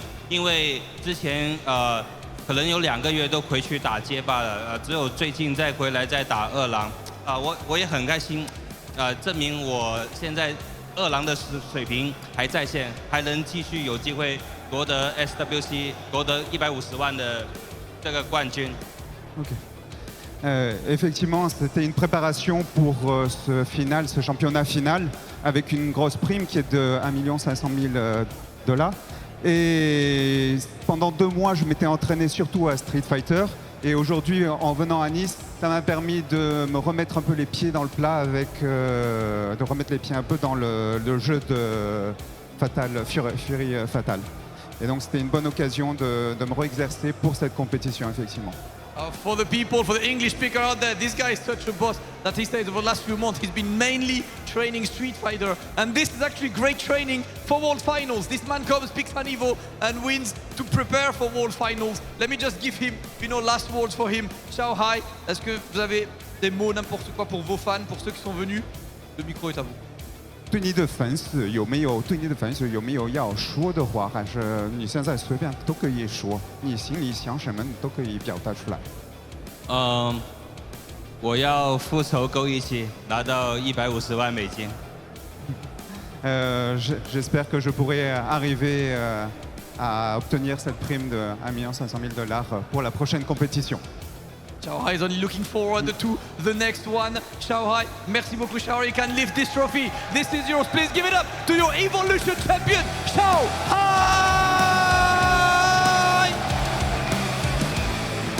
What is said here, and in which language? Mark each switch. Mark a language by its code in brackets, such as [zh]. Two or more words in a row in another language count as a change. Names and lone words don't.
[zh] 因为之前可能有2个月都回去打街霸了，只有最近再回来再打2郎。我也很开心，证明我现在2郎的水平还在线，还能继续有机会夺得 SWC， 夺得150万的这个冠军。 [fr] OK. Effectivement, c'était une préparation pour ce championnat final, avec une grosse prime qui est de 1 500 000 $. Et pendant 2 mois, je m'étais entraîné surtout à Street Fighter. Et aujourd'hui, en venant à Nice, ça m'a permis de me remettre un peu les pieds dans le plat, de remettre les pieds un peu dans le jeu de Fury Fatal. Et donc c'était une bonne occasion de me réexercer pour cette compétition, effectivement. [en] For the people, for the English speaker out there, this guy is such a boss that he says over the last few months he's been mainly training Street Fighter, and this is actually great training for World Finals. This man comes, picks an Evo and wins to prepare for World Finals. Let me just give him, last words for him. [fr] xiaohai, est-ce que vous avez des mots, n'importe quoi pour vos fans, pour ceux qui sont venus? Le micro est à vous. [zh] 对你的粉丝有没有要说的话？还是你现在随便都可以说，你心里想什么你都可以表达出来。我要复仇够一起拿到150万美金。 [fr] J'espère que je pourrai arriver à obtenir cette prime de 1 500 000 $ pour la prochaine compétition. [en] xiaohai is only looking forward to the next one. [fr] xiaohai, merci beaucoup xiaohai, [en] you can lift this trophy. This is yours, please give it up to your Evolution champion, xiaohai!